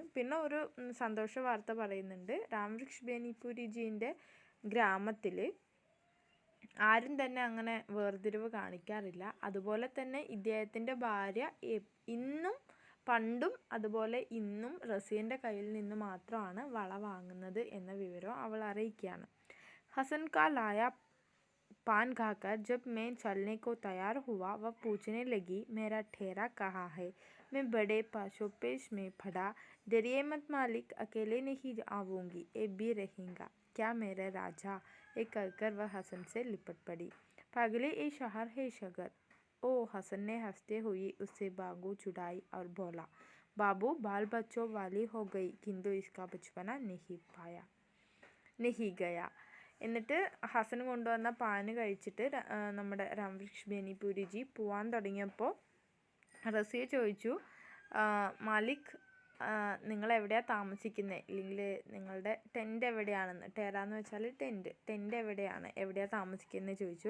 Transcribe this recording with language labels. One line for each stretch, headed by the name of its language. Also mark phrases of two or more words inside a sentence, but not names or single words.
Malayalam: പിന്നെ ഒരു സന്തോഷ വാർത്ത പറയുന്നുണ്ട്. രാംവൃക്ഷ് ബെനിപുരിജീൻ്റെ ഗ്രാമത്തിൽ ആരും തന്നെ അങ്ങനെ വേർതിരിവ് കാണിക്കാറില്ല. അതുപോലെ തന്നെ ഇദ്ദേഹത്തിൻ്റെ ഭാര്യ ഇന്നും പണ്ടും അതുപോലെ ഇന്നും റസിയൻ്റെ കയ്യിൽ നിന്ന് മാത്രമാണ് വള വാങ്ങുന്നത് എന്ന വിവരം അവൾ അറിയിക്കുകയാണ്.
Hindi: हसन का लाया पान खाकर जब मैं चलने को तैयार हुआ, वह पूछने लगी, मेरा ठेरा कहाँ है। मैं बड़े पाशोपेश में पड़ा, डरिए मत मालिक, अकेले नहीं आऊँगी, ये भी रहेगा क्या मेरा राजा। ये कहकर वह हसन से लिपट पड़ी। पागले ये शहर है शगर। ओ, हसन ने हंसते हुए उससे बागू छुड़ाई और बोला, बाबू बाल बच्चों वाली हो गई, किंतु इसका बचपना नहीं गया।
Malayalam: എന്നിട്ട് ഹസൻ കൊണ്ടുവന്ന പാന് കഴിച്ചിട്ട് നമ്മുടെ രാംവൃക്ഷ് ബെനിപുരിജി പോവാൻ തുടങ്ങിയപ്പോൾ റസിയ ചോദിച്ചു, മാലിക് നിങ്ങൾ എവിടെയാണ് താമസിക്കുന്നത്, അല്ലെങ്കിൽ നിങ്ങളുടെ ടെൻ്റ് എവിടെയാണെന്ന്. ടെറാന്ന് വെച്ചാൽ ടെൻ്റ് എവിടെയാണ് താമസിക്കുന്നത് ചോദിച്ചു.